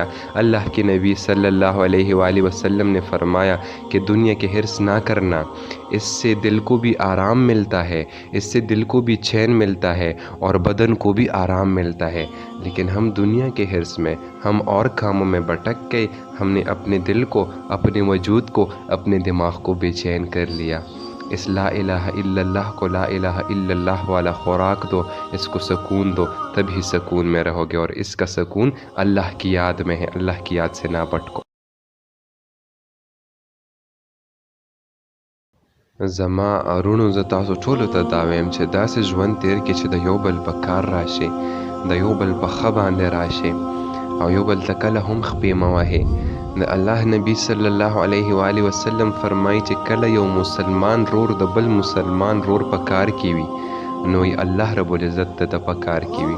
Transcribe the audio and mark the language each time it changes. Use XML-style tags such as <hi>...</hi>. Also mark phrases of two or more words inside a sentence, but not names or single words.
<ur>اللہ کے نبی</ur> <ar>صلی اللہ علیہ وآلہ وسلم</ar> <ur>نے فرمایا کہ دنیا کے حرص نہ کرنا، اس سے دل کو بھی آرام ملتا ہے، اس سے دل کو بھی چین ملتا ہے اور بدن کو بھی آرام ملتا ہے، لیکن ہم دنیا کے حرص میں ہم اور کاموں میں بھٹک گئے، ہم نے اپنے دل کو، اپنے وجود کو، اپنے دماغ کو بے چین کر لیا۔ اس</ur> <ar>لا الہ الا اللہ</ar> <ur>کو</ur> <ar>لا الہ الا اللہ</ar> <ur>والا خوراک دو، اس کو سکون دو، تبھی سکون میں رہو گے، اور اس کا سکون اللہ کی یاد میں ہے، اللہ کی یاد سے نہ بھٹکو۔</ur> <ps>زما اړونو زه تاسو ټولو ته دا وایم چې داسې ژوند تیر کې چې د یو بل په کار راشئ، د یو بل په ښه باندې راشئ، او یو بل ته کله هم خپې مه وهئ۔ د الله نبی</ps> <ar>صلی الله علیه وآله وسلم</ar> <ps>فرمایي چې کله یو مسلمان رور د بل مسلمان رور په کار کې وي، نو</ps> <ar>الله رب العزت</ar> <ps>د په کار کې وي۔</ps>